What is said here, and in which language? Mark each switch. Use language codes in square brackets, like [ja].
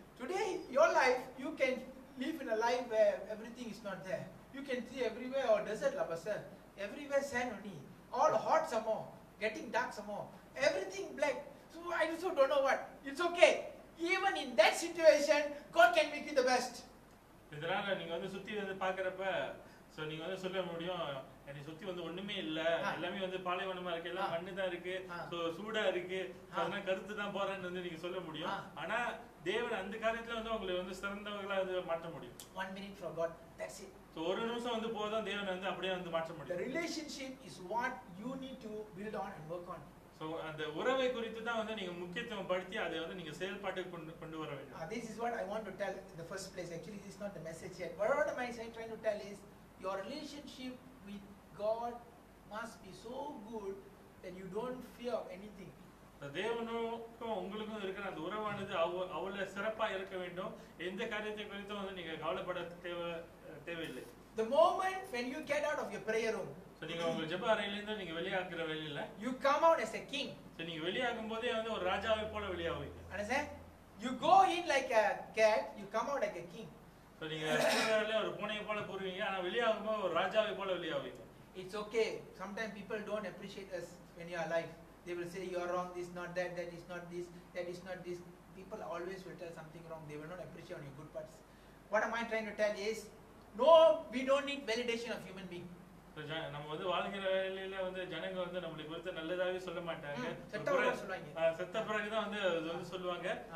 [en] Today your life, you can live in a life where everything is not there. You can see everywhere or desert la pastor. Everywhere sand only. All hot some more, getting dark some more. Everything black. So I also don't know what. It's okay. Even in that situation, God can make you the best. [ta] இதனால நீங்க வந்து சுத்தி வந்து பார்க்கறப்ப நீங்க வந்து சொல்ல முடியும், என்னை சுத்தி வந்து ஒண்ணுமே இல்ல, எல்லாமே வந்து பாலைவனமா இருக்கு, எல்லாம் மண்ணு தான் இருக்கு, சூடா இருக்கு, அதனால கருத்து தான் போறேன்னு வந்து நீங்க சொல்ல முடியும். ஆனா தேவன் அந்த காரியத்துல வந்து உங்களை வந்து சிறந்தவர்களா வந்து மாற்ற முடியும். [en] 1 minute for God, that's it. [ta] ஒரு நிமிஷம் வந்து போதும் தேவன் வந்து அப்படியே வந்து மாற்ற முடியும். [en] The relationship is what you need to build on and work on. [ta] அந்த உறவை குறித்து தான் வந்து நீங்க முக்கியத்துவம் படுத்தி அதை வந்து நீங்க செயல்பாட்டுக்கு கொண்டு வர வேண்டும். [en] This is what I want to tell in the first place. Actually this is not the message yet. What am I trying to tell is your relationship with God must be so good that you don't fear of anything. [ta] தேவனுக்கும் உங்களுக்கும் இருக்கிற அந்த உறவானது அவ்வளவு சிறப்பா இருக்க வேண்டும். எந்த காரியத்தை குறித்தும் வந்து நீங்க கவலைப்பட தேவையில்லை. [en] The moment when you get out of your prayer room, [ta] நீங்க உங்க ஜெப அறையில இருந்து நீங்க வெளியாகிற வெளியில [en] you come out as a king. [ta] நீங்க வெளியாகும் போதே வந்து ஒரு ராஜாவை போல வெளியாவீங்க. [en] Understand? You go in like a cat, you come out like a king. [ta] நீங்க உள்ளே ஒரு பூனையை போல போறீங்க, ஆனா வெளியாகும் போது ஒரு ராஜாவை போல வெளியாவீங்க. [en] It's okay. Sometimes people don't appreciate us when you are alive. They will say you are wrong, this not that, that is not this, that is not this. People always will tell something wrong. They will not appreciate on your good parts. What am I trying to tell is, no, we don't need validation of human being. [ta] நம்ம வந்து வாழ்கிற வேளையில வந்து ஜனங்க வந்து நம்மளை குறித்து நல்லதாவே சொல்ல மாட்டாங்க. செத்த பிறகுதான் வந்து அது வந்து சொல்லுவாங்க.